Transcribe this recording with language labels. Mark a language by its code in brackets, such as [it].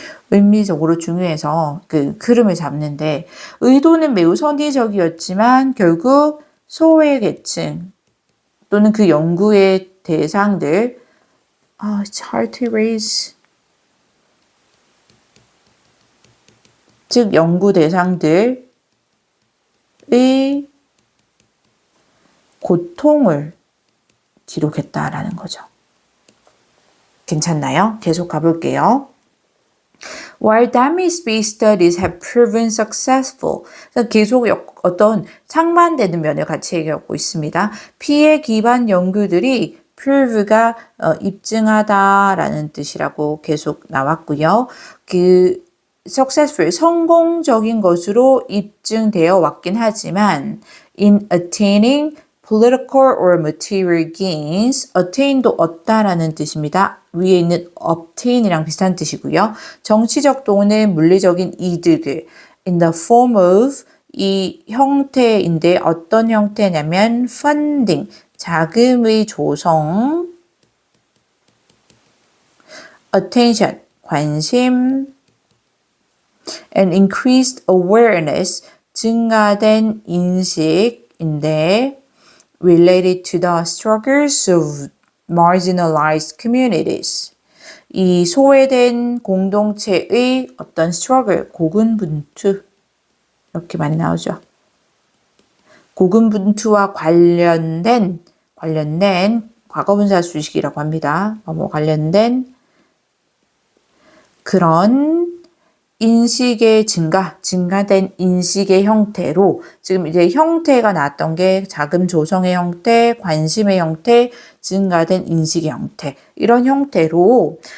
[ko] 의미적으로 중요해서 그 흐름을 잡는데 의도는 매우 선의적이었지만 결국 소외 계층 또는 그 연구의 대상들 [en] it's hard to erase. [ko] 즉 연구 대상들의 고통을 기록했다라는 거죠. 괜찮나요? 계속 가볼게요. [en] While damage-based studies have proven successful. [ko] 계속 어떤 상반되는 면을 같이 얘기하고 있습니다. 피해 기반 연구들이 prove가 입증하다라는 뜻이라고 계속 나왔고요. 그 successful, 성공적인 것으로 입증되어 왔긴 하지만 [en] in attaining political or material gains, [ko] attain도 얻다라는 뜻입니다. 위에 있는 obtain이랑 비슷한 뜻이고요. 정치적 또는 물리적인 이득을 [en] in the form of [ko] 이 형태인데 어떤 형태냐면 funding, 자금의 조성, attention, 관심, [en] and increased awareness, [ko] 증가된 인식인데 [en] related to the struggles of marginalized communities. [ko] 이 소외된 공동체의 어떤 struggle, 고군분투 이렇게 많이 나오죠. 고군분투와 관련된 과거분사 수식이라고 합니다. 관련된 그런 인식의 증가된 인식의 형태로 지금 이제 형태가 나왔던 게 자금 조성의 형태, 관심의 형태, 증가된 인식의 형태 이런 형태로